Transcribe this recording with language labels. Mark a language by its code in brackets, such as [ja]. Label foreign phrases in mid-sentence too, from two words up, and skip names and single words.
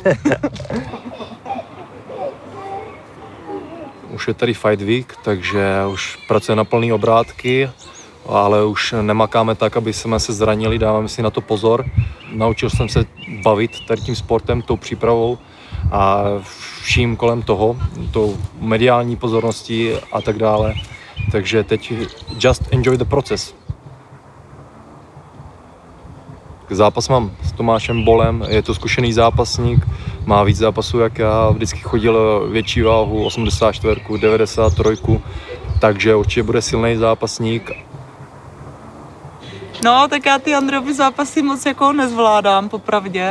[cs] Už je tady Fight Week, takže už pracuje na plný obrátky, ale už nemakáme tak, aby jsme se zranili, dáváme si na to pozor. Naučil jsem se bavit tady tím sportem, tou přípravou a vším kolem toho, tou mediální pozorností a tak dále. Takže teď [en] just enjoy the process. [cs] Zápas mám s Tomášem Bolem, je to zkušený zápasník, má víc zápasů jak já, vždycky chodil větší váhu, 84, 93, takže určitě bude silný zápasník. No, tak já ty Andreovy zápasy moc jako nezvládám, popravdě.